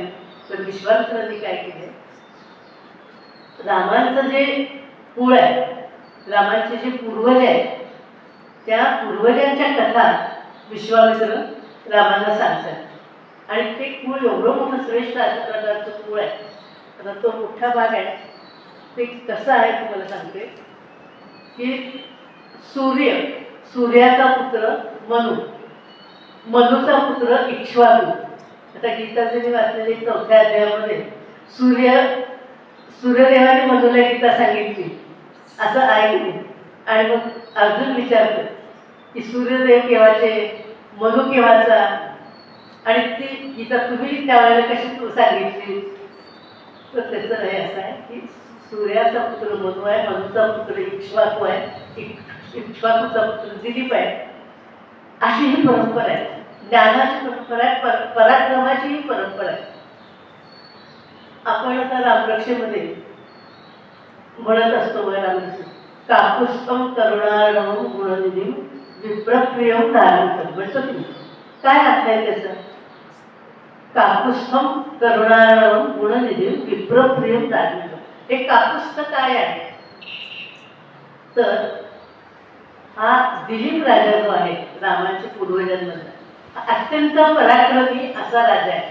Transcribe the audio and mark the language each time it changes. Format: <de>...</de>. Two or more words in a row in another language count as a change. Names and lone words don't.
<mr>तर विश्वामित्रांनी काय केले, रामांचं जे कुळ आहे, रामांचे जे पूर्वज आहेत त्या पूर्वजांच्या कथा विश्वामित्र रामांना सांगतात. आणि ते कुळ एवढं मोठं श्रेष्ठ अशा प्रकारचं कुळ आहे. आता तो मोठा भाग आहे. ते कसं आहे तुम्हाला सांगते की सूर्याचा पुत्र मनु, मनुचा पुत्र इक्ष्वाकू. आता गीताचे वाचलेले 4थ्या अध्यायामध्ये सूर्यदेवाने मनुला गीता सांगितली असं आहे की. आणि मग अर्जुन विचारतो की सूर्यदेव केव्हाचे, मनु केव्हाचा, आणि ती गीता तुम्ही त्यावेळेला कशी सांगितली? तर त्याचं हे असं आहे की सूर्याचा पुत्र मनु आहे, मनुचा पुत्र इक्ष्वाकू आहे, इक्ष्वाकूचा पुत्र दिलीप आहे. अशी ही परंपरा आहे, ज्ञानाची परंपरा आहे, पराक्रमाची ही परंपरा आहे. आपण आता रामरक्षेमध्ये म्हणत असतो रामरक्षे</mr> <sa>काकुस्तम करुणार्णवम गुणनिधीम विप्रप्रियम धारणकर.</sa> <mr>म्हणतो की काय अर्थ आहे त्याचा?</mr> <sa>काकुस्थम करुणार्णवम गुणनिधीम विप्रप्रियम धारणकर.</sa> <mr>हे काकुस्थ काय आहे? तर हा दिलीप राजा जो आहे रामांच्या पूर्वजांमधला अत्यंत पराक्रमी असा राजा आहे.</mr>